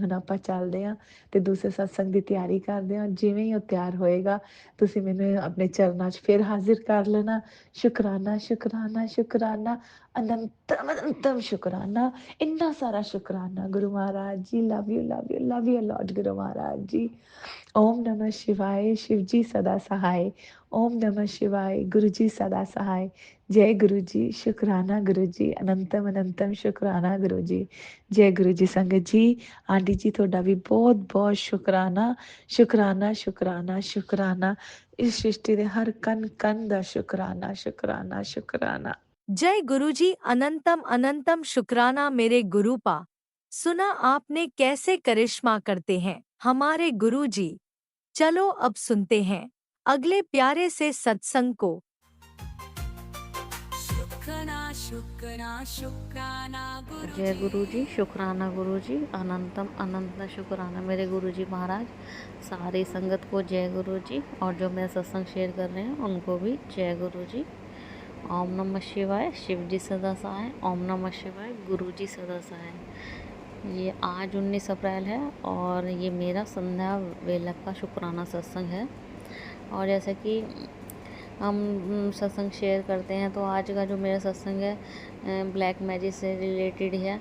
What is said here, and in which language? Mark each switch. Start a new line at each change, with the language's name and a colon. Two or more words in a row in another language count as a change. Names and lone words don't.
Punjabi: ਹੁਣ ਆਪਾਂ ਚੱਲਦੇ ਹਾਂ ਤੇ ਦੂਸਰੇ ਸਤਸੰਗ ਦੀ ਤਿਆਰੀ ਕਰਦੇ ਹਾਂ। ਜਿਵੇਂ ਹੀ ਉਹ ਤਿਆਰ ਹੋਏਗਾ ਤੁਸੀਂ ਮੈਨੂੰ ਆਪਣੇ ਚਰਨਾਂ 'ਚ ਫਿਰ ਹਾਜ਼ਰ ਕਰ ਲੈਣਾ। ਸ਼ੁਕਰਾਨਾ ਸ਼ੁਕਰਾਨਾ ਸ਼ੁਕਰਾਨਾ, ਅਨੰਤਮ ਅਨੰਤਮ ਸ਼ੁਕਰਾਨਾ, ਇੰਨਾ ਸਾਰਾ ਸ਼ੁਕਰਾਨਾ ਗੁਰੂ ਮਹਾਰਾਜ ਜੀ।
English: love you love you love you lot
Punjabi: ਗੁਰੂ ਮਹਾਰਾਜ ਜੀ।
Sanskrit: ओम नमः शिवाय,
Hindi: शिव जी सदा सहाय।
Sanskrit: ओम नमः शिवाय,
Hindi: गुरु जी सदा सहाय। जय गुरु जी। शुकराना गुरु जी, अनंतम अनंतम शुकराना गुरु जी। जय गुरु जी। संगत जी आंटी जी
Punjabi: ਤੁਹਾਡਾ ਵੀ ਬਹੁਤ ਬਹੁਤ ਸ਼ੁਕਰਾਨਾ ਸ਼ੁਕਰਾਨਾ ਸ਼ੁਕਰਾਨਾ ਸ਼ੁਕਰਾਨਾ। ਇਸ ਸ੍ਰਿਸ਼ਟੀ ਦੇ ਹਰ ਕਣ ਕਣ ਦਾ ਸ਼ੁਕਰਾਨਾ ਸ਼ੁਕਰਾਨਾ ਸ਼ੁਕਰਾਨਾ।
Hindi: जय गुरुजी, अनंतम अनंतम शुक्राना मेरे गुरुपा। सुना आपने कैसे करिश्मा करते हैं हमारे गुरुजी। चलो अब सुनते हैं अगले प्यारे से सत्संग को। शुक्राना शुक्राना शुक्राना जय गुरु जी। शुक्राना गुरु जी, अनंतम अनंत शुक्राना मेरे गुरु जी महाराज। सारी संगत को जय गुरु जी, और जो मेरा सत्संग शेयर कर रहे हैं उनको भी जय गुरु जी।
Sanskrit: ओम नमः शिवाय,
Hindi: शिव जी सदा सहाय।
Sanskrit: ओम नमः शिवाय,
Hindi: गुरु जी सदा सहाय। ये आज 19 अप्रैल है और ये मेरा संध्या वेला का शुक्राना सत्संग है। और जैसे कि हम सत्संग शेयर करते हैं, तो आज का जो मेरा सत्संग है
English: black magic
Hindi: से रिलेटेड है।